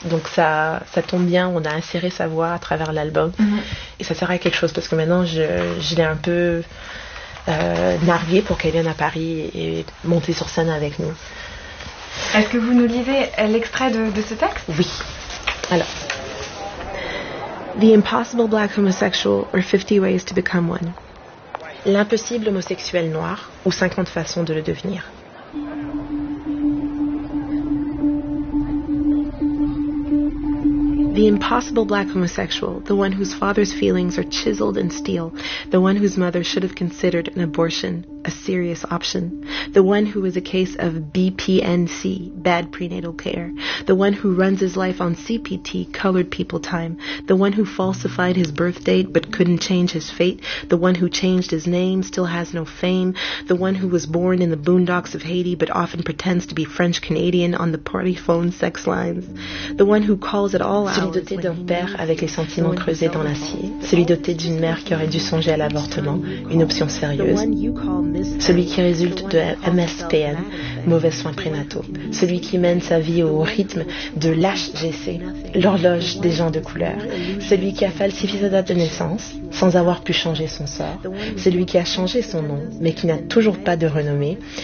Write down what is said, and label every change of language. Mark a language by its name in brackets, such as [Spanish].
[French] Donc ça tombe bien, on a inséré sa voix à travers l'album. Et ça sert à quelque chose parce que maintenant, je l'ai un peu narguée pour qu'elle vienne à Paris et monter sur scène avec nous. Est-ce que vous nous lisez l'extrait de ce texte? Oui. Alors. [English] The impossible black homosexual or 50 ways to become one. [French] L'impossible homosexuel noir ou 50 façons de le devenir. [English] The impossible black homosexual, the one whose father's feelings are chiseled in steel, the one whose mother should have considered an abortion a serious option, the one who is a case of BPNC, bad prenatal care, the one who runs his life on CPT, colored people time, the one who falsified his birth date but couldn't change his fate, the one who changed his name, still has no fame, the one who was born in the boondocks of Haiti but often pretends to be French-Canadian on the party phone sex lines, the one who calls it all out. [French] Celui doté d'un père avec les sentiments creusés dans l'acier, celui doté d'une mère qui aurait dû songer à l'avortement, une option sérieuse, celui qui résulte de MSPN, mauvais soins prénataux, celui qui mène sa vie au rythme de l'HGC, l'horloge des gens de couleur, celui qui a falsifié sa date de naissance sans avoir pu changer son sort, celui qui a changé son nom mais qui n'a toujours pas de renommée,